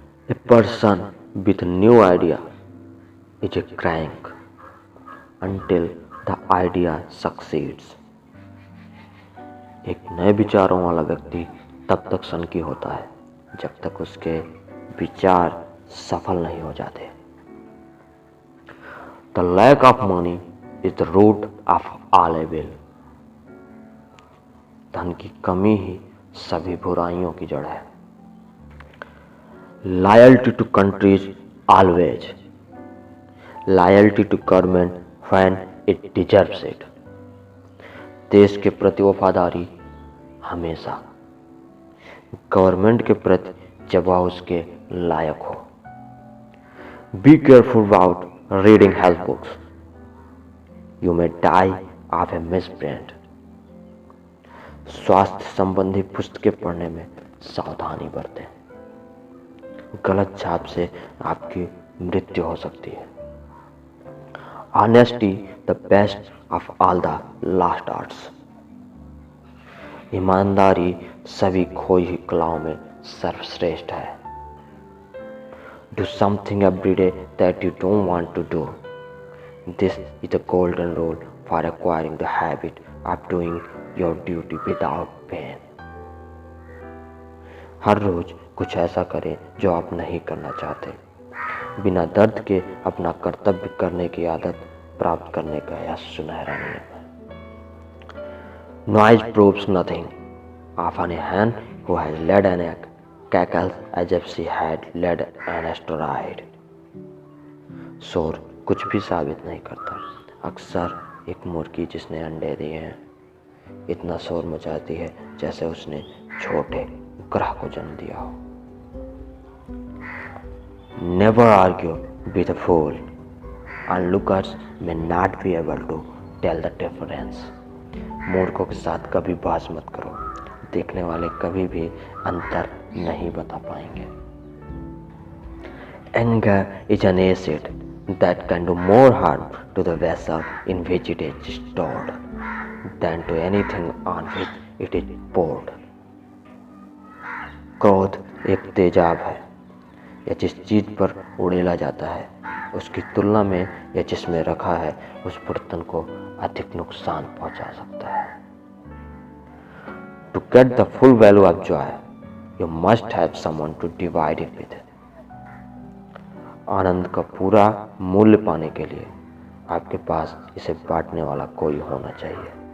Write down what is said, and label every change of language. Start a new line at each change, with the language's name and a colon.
English: A person with a new idea is a crank until the idea succeeds.
Hindi: एक नए विचारों वाला व्यक्ति तब तक सनकी होता है जब तक उसके विचार सफल नहीं हो जाते।
English: The lack of money is the root of all evil.
Hindi: धन की कमी ही सभी बुराइयों की जड़ है।
English: Loyalty to country is always. Loyalty to government when it deserves it.
Hindi: देश के प्रति वफादारी हमेशा, गवर्नमेंट के प्रति जब वह उसके लायक हो।
English: Be careful about reading health books. You may die of a misprint.
Hindi: स्वास्थ्य संबंधी पुस्तकें पढ़ने में सावधानी बरतें। गलत छाप से आपकी मृत्यु हो सकती है।
English: Honesty, the best of all the lost arts.
Hindi: ईमानदारी सभी खोई हुई कलाओं में सर्वश्रेष्ठ है।
English: Do something every day that you don't want to do. This is the golden rule for acquiring the habit of doing your duty without pain.
Hindi: हर रोज कुछ ऐसा करें जो आप नहीं करना चाहते, बिना दर्द के अपना कर्तव्य करने की आदत प्राप्त करने का यह सुनहरा नियम है।
English: Noise proves nothing. Often a hen who has laid an egg cackles as if she had laid an asteroid.
Hindi: शोर कुछ भी साबित नहीं करता। अक्सर एक मुर्गी जिसने अंडे दिए हैं इतना शोर मचाती है जैसे उसने छोटे ग्रह को जन्म दिया हो।
English: Never argue with a fool. Onlookers may not be able to tell the difference.
Hindi: मूर्खों के साथ कभी बहस मत करो, देखने वाले कभी भी अंतर नहीं बता पाएंगे।
English: Anger is an acid that can do more harm to the vessel in which it is stored than to anything on which it is poured.
Hindi: क्रोध एक तेजाब है, यह जिस चीज पर उड़ेला जाता है उसकी तुलना में यह जिसमें रखा है उस बर्तन को अधिक नुकसान पहुंचा सकता है।
English: To get the full value of joy, you must have someone to divide it with.
Hindi: आनंद का पूरा मूल्य पाने के लिए आपके पास इसे बांटने वाला कोई होना चाहिए।